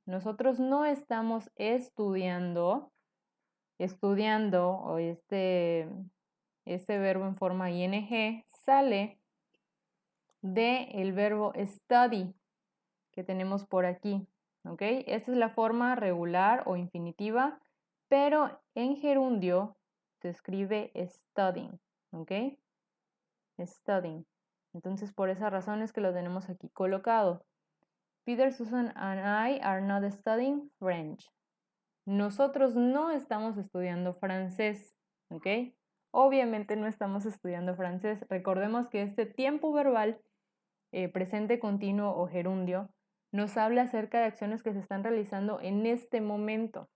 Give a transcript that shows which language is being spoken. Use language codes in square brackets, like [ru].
[es] Nosotros no estamos estudiando. Estudiando o este verbo en forma ing sale del verbo study que tenemos por aquí. ¿Ok? Esta es la forma regular o infinitiva, pero en gerundio se escribe studying. ¿Ok? Studying. Entonces, por esa razón es que lo tenemos aquí colocado. [en] Peter, Susan and I are not studying French. [es] Nosotros no estamos estudiando francés, ¿ok? Obviamente no estamos estudiando francés. Recordemos que este tiempo verbal, presente continuo o gerundio, nos habla acerca de acciones que se están realizando en este momento.